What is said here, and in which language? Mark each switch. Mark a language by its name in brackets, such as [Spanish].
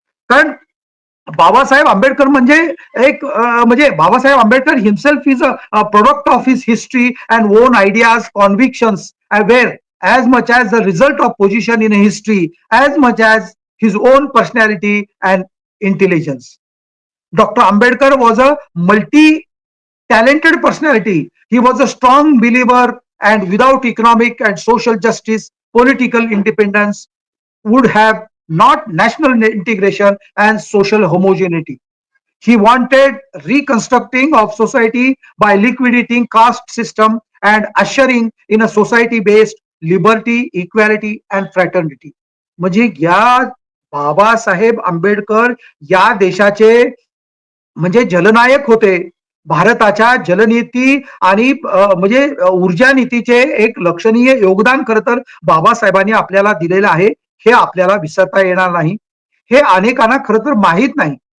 [Marathi] कारण बाबासाहेब आंबेडकर म्हणजे एक म्हणजे [English] Babasaheb Ambedkar himself is a product of his history and own ideas, convictions were as much as the result of position in history as much as his own personality and intelligence. Dr. Ambedkar was a multi-talented personality. He was a strong believer and without economic and social justice, political independence would have not national integration and social homogeneity. He wanted reconstructing of society by liquidating caste system and ushering in a society based liberty, equality and fraternity. [Marathi] म्हणजे या बाबासाहेब आंबेडकर या देशाचे म्हणजे जलनायक होते. भारताच्या जलनीती आणि म्हणजे ऊर्जा नीतीचे एक लक्षणीय योगदान खरं तर बाबासाहेबांनी आपल्याला दिलेलं आहे. हे आपल्याला विसरता येणार नाही. हे अनेकांना खरं तर माहीत नाही.